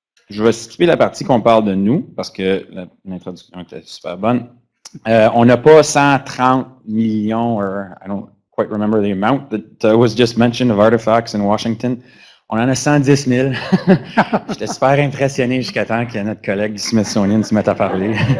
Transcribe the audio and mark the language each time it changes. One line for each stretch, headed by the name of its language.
French: Je vais skipper la partie qu'on parle de nous, parce que l'introduction était super bonne. On n'a pas 130 millions,
English: I don't quite remember the amount that was just mentioned of artifacts in Washington.
French: On en a 110 000. J'étais super impressionné jusqu'à temps que notre collègue du Smithsonian se mette à parler.